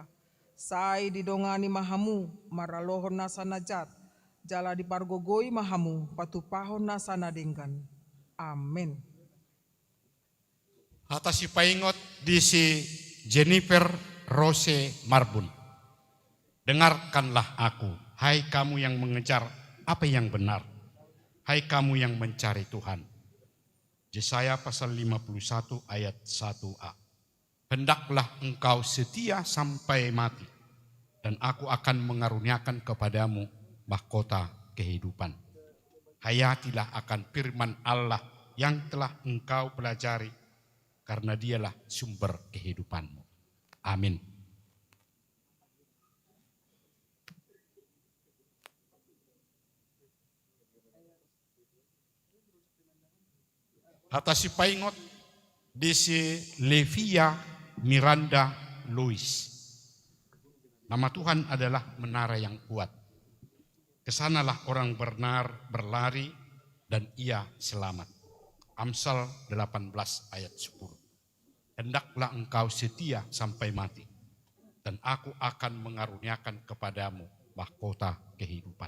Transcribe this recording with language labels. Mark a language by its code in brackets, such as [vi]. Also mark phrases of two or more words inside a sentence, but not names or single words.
[bbc] Sai didongani mahamu maralohon nasanajat. Jala dipargogoi mahamu patupahon nasanadenggan. Amin. Hata si paingot di si Jennifer Rose Marbun. [id] Dengarkanlah aku, hai kamu yang mengejar apa yang benar. Hai kamu yang mencari Tuhan. Yesaya pasal 51 ayat 1a. Hendaklah engkau setia sampai mati, dan aku akan mengaruniakan kepadamu mahkota kehidupan. Hayatilah akan firman Allah yang telah engkau pelajari, karena dialah sumber kehidupanmu. Amin. [bbc] Hata si paingot di si Levia Miranda Louis. [id] Nama Tuhan adalah menara yang kuat. Kesanalah orang benar berlari dan ia selamat. Amsal 18 ayat 10. Hendaklah engkau setia sampai mati, dan aku akan mengaruniakan kepadamu mahkota kehidupan.